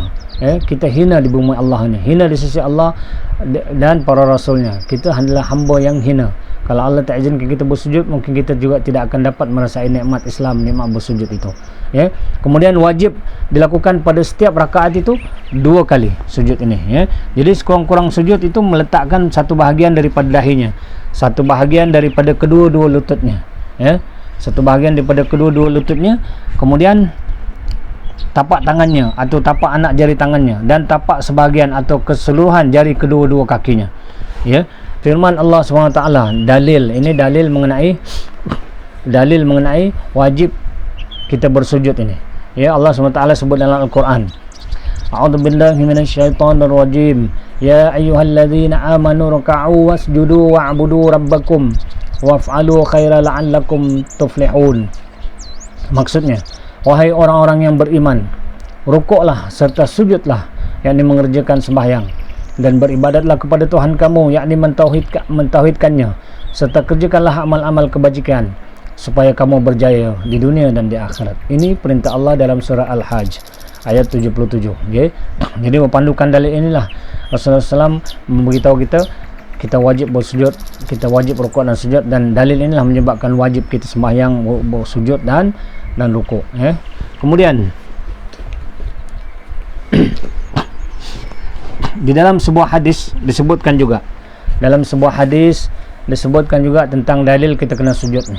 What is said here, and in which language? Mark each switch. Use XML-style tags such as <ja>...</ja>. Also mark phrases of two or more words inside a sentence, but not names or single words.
<ms>Kita hina di bumi Allah ini, hina di sisi Allah dan para rasulnya. Kita adalah hamba yang hina. Kalau Allah tak izinkan kita bersujud, mungkin kita juga tidak akan dapat merasai nikmat Islam, nikmat bersujud itu. Kemudian wajib dilakukan pada setiap rakaat itu 2 kali sujud ini. Jadi sekurang-kurang sujud itu meletakkan satu bahagian daripada dahinya, satu bahagian daripada kedua-dua lututnya. Satu bahagian daripada kedua-dua lututnya, kemudian tapak tangannya atau tapak anak jari tangannya, dan tapak sebahagian atau keseluruhan jari kedua-dua kakinya. Firman Allah SWT, dalil ini, dalil mengenai wajib kita bersujud ini. Allah SWT sebut dalam Al-Quran,</ms> <ar>أعوذ بالله من الشيطان الرجيم, يا أيها الذين آمنوا اركعوا واسجدوا واعبدوا ربكم وافعلوا الخير لعلكم تفلحون.</ar> <ms>Maksudnya, wahai orang-orang yang beriman, rukuklah serta sujudlah, yakni mengerjakan sembahyang, dan beribadatlah kepada Tuhan kamu, yakni mentauhidkannya, serta kerjakanlah amal-amal kebajikan supaya kamu berjaya di dunia dan di akhirat. Ini perintah Allah dalam surah Al-Hajj ayat 77. Jadi berpandukan dalil inilah Rasulullah SAW memberitahu kita wajib bersujud, kita wajib rukuk dan sujud, dan dalil inilah menyebabkan wajib kita sembahyang, bersujud dan rukuk. Kemudian di dalam sebuah hadis disebutkan juga, tentang dalil kita kena sujud ni.</ms>